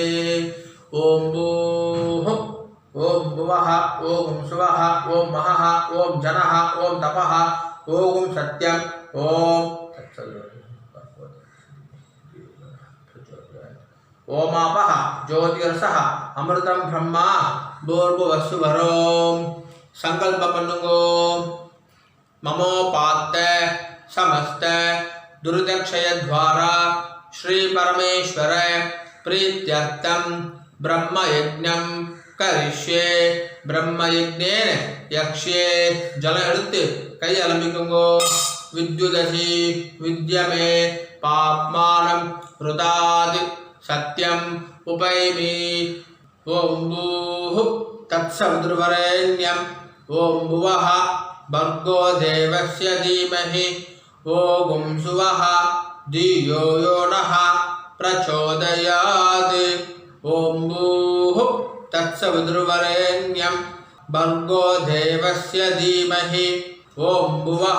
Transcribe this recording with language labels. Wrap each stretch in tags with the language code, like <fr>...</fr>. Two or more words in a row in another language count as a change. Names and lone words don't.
<sa>ॐ भूः ॐ भुवः ॐ स्वः ॐ महः ॐ जनः ॐ तपः ॐ सत्यम् ॐ ओमापः ज्योतीरसः अमृतं ब्रह्म भूर्भुवस्सुवरोम्.</sa> <ta>சங்கல்பம் பண்ணுங்கோ.</ta> <sa>மமோபாத்த समस्त दुर्दक्षय द्वारा श्री परमेश्वर प्रीत्यर्थम ब्रह्म यज्ञम करिष्ये. ब्रह्म यज्ञेन यक्ष्ये. जल</sa> <ta>எடுத்து கை அலம்பிக்குங்கோ.</ta> <sa>विद्युदसि विद्यमे पाप्मानं रुदादि सत्यम उपैमि. ॐ भूः तत्सवितुर्वरेण्यम् ॐ भुवः भर्गो देवस्य धीमहि ॐ स्वः धियो यो नः प्रचोदयात् ॐ भूः तत्सवितुर्वरेण्यम् भर्गो देवस्य धीमहि ॐ भुवः</sa>